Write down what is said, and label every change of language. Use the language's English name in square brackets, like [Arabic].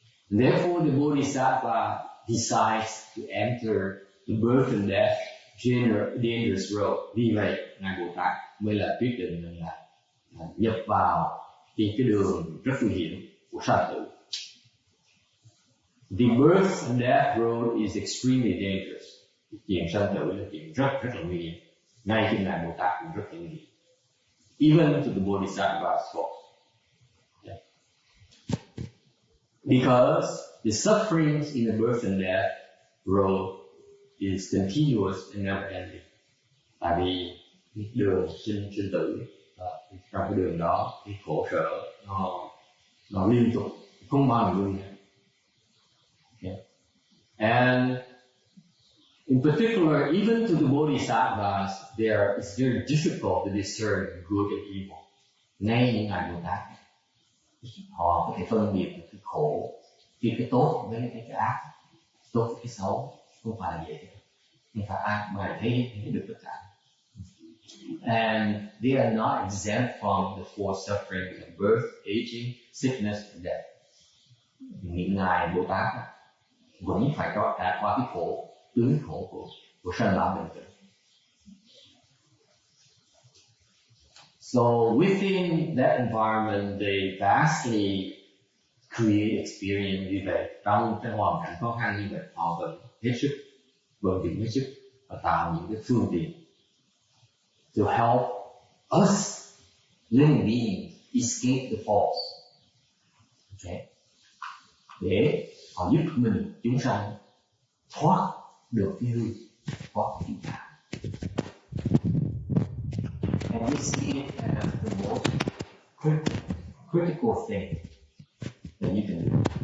[English] Therefore, the Bodhisattva decides to enter the birth and death dangerous road. [Vietnamese] Vì vậy, ngài Bồ Tát mới là quyết định rằng là nhập vào cái đường rất nguy hiểm của sanh tử. [English] The birth and death road is extremely dangerous. [Vietnamese] Chuyện sanh tử là chuyện rất là nguy hiểm. Ngay khi ngài Bồ Tát cũng rất là nguy hiểm. [English] Even to the Bodhisattva's fault. Okay. Because the sufferings in the birth and death road is continuous and never ending. [Vietnamese] Tại vì đường sinh tử, trong cái đường đó cái khổ sở nó liên tục, không bao giờ ngừng. [English] Okay. And in particular, even to the Bodhisattvas, it's very difficult to discern good and evil. [Vietnamese] Ngay những ngài Bồ Tát, họ có thể phân biệt được cái khổ, cái tốt với cái ác, tốt với cái xấu, không phải là dễ. Không phải ai mà thấy được tất cả. [English] And they are not exempt from the four sufferings of birth, aging, sickness, and death. [Vietnamese] Những ngài Bồ Tát vẫn phải trải qua cái khổ, tướng khổ của sanh lão bệnh tử. [English] So within that environment, they vastly create experience [Vietnamese] như vậy. Trong cái hoàn cảnh khó khăn như vậy, họ vẫn hết sức vận dụng hết sức và tạo những cái phương tiện [English] to help us living beings escape the falls. Okay. [Vietnamese] Để họ giúp mình chúng sanh thoát được cái hư, thoát cái nạn. [English] And we see it as the most critical thing that you can do.